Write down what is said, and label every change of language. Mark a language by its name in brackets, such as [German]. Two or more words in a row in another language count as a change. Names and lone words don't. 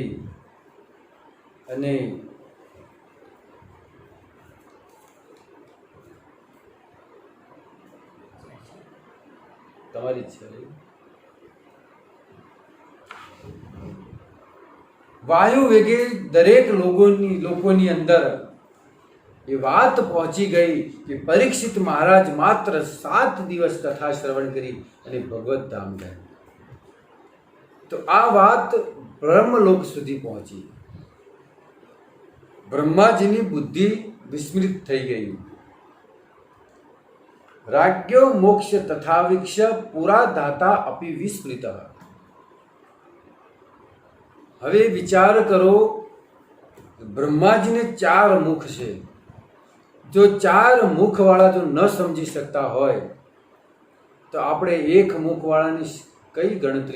[Gujarati] અને તમારી વાયુ વેગે દરેક લોકોની અંદર એ વાત પહોંચી ગઈ કે પરીક્ષિત મહારાજ માત્ર 7 દિવસ કથા શ્રવણ કરી અને ભગવત ધામ ગયા. તો આ વાત બ્રહ્મલોક સુધી પહોંચી. બ્રહ્માજીની બુદ્ધિ વિસ્મૃત થઈ ગઈ. [Sanskrit] राज्ञो मोक्ष तथावीक्ष पुरा दाता अपि विस्मृत। [Gujarati] હવે વિચાર કરો, બ્રહ્માજીને 4 મુખ છે. જો 4 મુખવાળા જો ન સમજી શકતા હોય તો આપણે 1 મુખવાળાની કઈ ગણતરી?